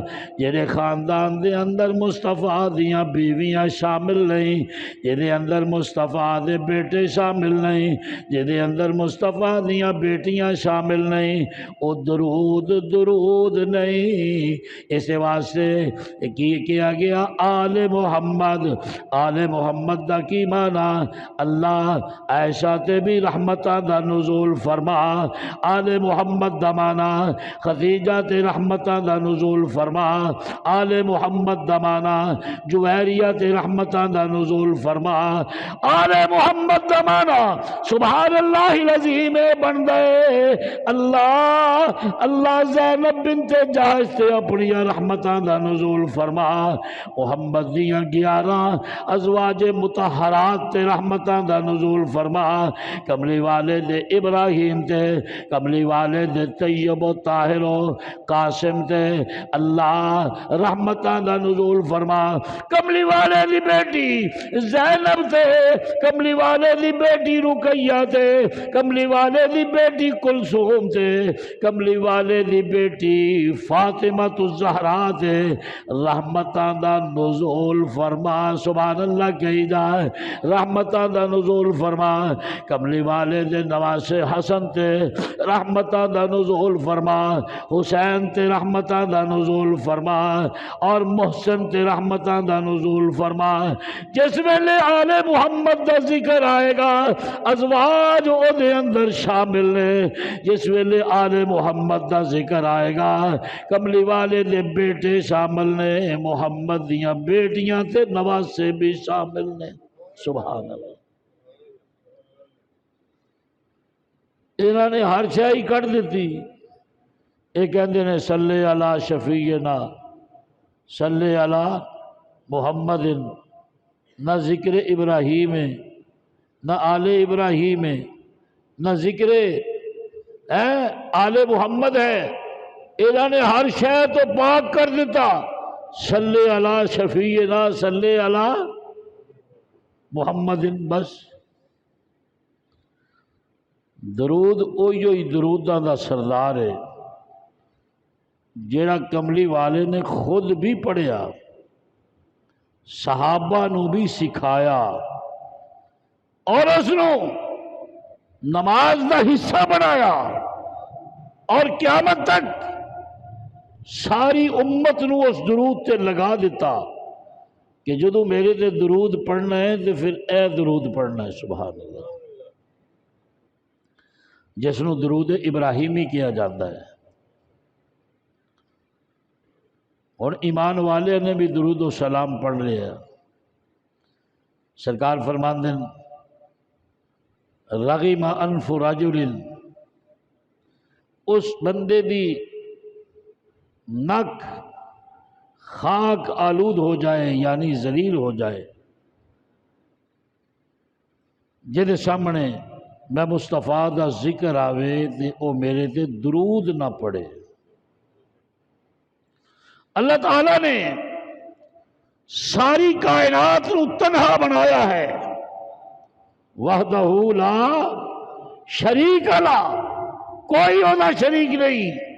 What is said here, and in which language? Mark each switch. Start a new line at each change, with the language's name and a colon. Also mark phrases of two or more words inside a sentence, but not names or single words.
Punjabi: جہے خاندان دے اندر مصطفیٰ دیاں بیویاں شامل نہیں، جہے اندر مصطفیٰ دے بیٹے شامل نہیں، جہے اندر مصطفیٰ دیاں بیٹیاں شامل نہیں، او درود نہیں۔ اس واسطے کی کیا گیا آل محمد۔ آل محمد دا کی مانا؟ اللہ عائشہ تے بھی رحمتہ دا نزول فرما، آل محمد دا مانا خدیجہ تے رحمتہ دا نزول فرما، آل محمد دا مانا جویریہ تے رحمتہ دا نزول فرما، آل محمد دا مانا
Arabic: سبحان اللہ العظیم
Punjabi: بن گئے اللہ زینب بنت جہش تے اپنی رحمتاں دا نزول فرما، محمد دیاں 11 ازواج مطہرات تے رحمتاں دا نزول فرما، کملی والے دے ابراہیم تے، کملی والے دے طیب و طاہر و قاسم تے اللہ رحمتاں دا نزول فرما، کملی والے دی بیٹی زینب تے، کملی والے دی بیٹی رقیہ تے، کملی والے دی بیٹی کلثوم تے، کملی والے دی بیٹی فاطمہ الزہرا تے رحمتاں دا نزول فرما،
Arabic: سبحان اللہ
Punjabi: کہی جائے، رحمتاں دا نزول فرما، کملی والے دے نواسے حسن تے رحمتاں دا نزول فرما، حسین تے رحمتاں دا نزول فرما، اور محسن تے رحمتاں دا نزول فرما۔ جس ویلے آل محمد دا ذکر آئے گا ازواج او دے اندر شامل نے، جس ویلے آل محمد دا ذکر آئے گا کملی والے دے بیٹے شامل نے، محمد دیاں بیٹیاں تے نواسے بھی شامل نے،
Arabic: سبحان اللہ۔
Punjabi: انہوں نے ہر شاہی کٹ دیتی، ایک کہندے نے
Arabic: صلی علی شفیعنا، صلی علی محمد،
Punjabi: نہ ذکر ابراہیم ہے نہ آل ابراہیم ہے نہ ذکر آل محمد ہے، انہوں نے ہر شے تو پاک کر دیتا،
Arabic: صلی علی شفیعنا، صلی علی محمد
Punjabi: بس۔ درود اوہی دروداں دا سردار ہے جیڑا کملی والے نے خود بھی پڑھیا، صحابہ نو بھی سکھایا، اور اس نو نماز دا حصہ بنایا، اور قیامت تک ساری امت نو اس درود تے لگا دیتا کہ جدو میرے تے درود پڑھنا ہے تو پھر اے درود پڑھنا ہے،
Arabic: سبحان اللہ،
Punjabi: جس نو درود ابراہیمی کیا جاتا ہے۔
Urdu: اور ایمان والے نے بھی درود و سلام پڑھ رہے ہیں۔
Punjabi: سرکار فرماندے
Arabic: رغم انف رجل،
Punjabi: اس بندے دی نک خاک آلود ہو جائے، یعنی ذلیل ہو جائے، جہدے سامنے میں مصطفیٰ دا ذکر آوے تے او میرے تے درود نہ پڑھے۔ اللہ تعالیٰ نے ساری کائنات نو تنہا بنایا ہے،
Arabic: وحدہ لا شریک لا،
Punjabi: کوئی اونا شریک نہیں،